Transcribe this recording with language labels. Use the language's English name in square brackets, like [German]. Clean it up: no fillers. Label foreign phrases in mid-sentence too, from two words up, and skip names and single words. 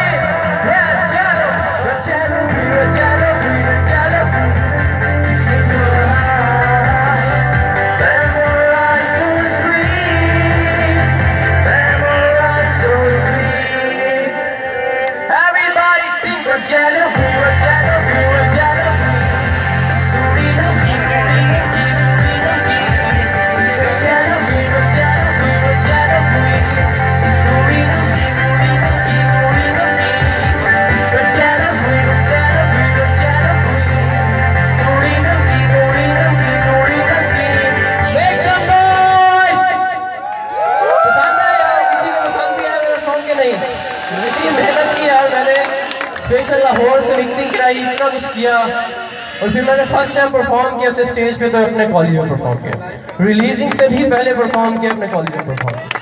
[English] Rachalo, rachalo kui, rachalo kui, rachalo kui. In your eyes, memorize those dreams. Memorize those dreams. Everybody sing Rachalo kui, rachalo kui, rachalo kui. Kuri namki, kuri namki, kuri namki. Rachalo kui, rachalo kui, rachalo kui. Kuri namki, kuri namki, kuri namki. Rachalo kui, rachalo kui, rachalo kui. Kuri namki, kuri namki, kuri namki. Make some noise! [Hindi] पसंद है यार, किसी को पसंद भी आया मेरा सॉन्ग के नहीं? इतनी मेहनत की यार मैंने, स्पेशल लाहौर से मिक्सिंग कराई, इतना कुछ किया, और फिर मैंने [English] first time [Hindi] परफॉर्म किया उसे स्टेज पे तो अपने कॉलेज में परफॉर्म किया, रिलीजिंग से भी पहले परफॉर्म किया अपने कॉलेज में परफॉर्म किया।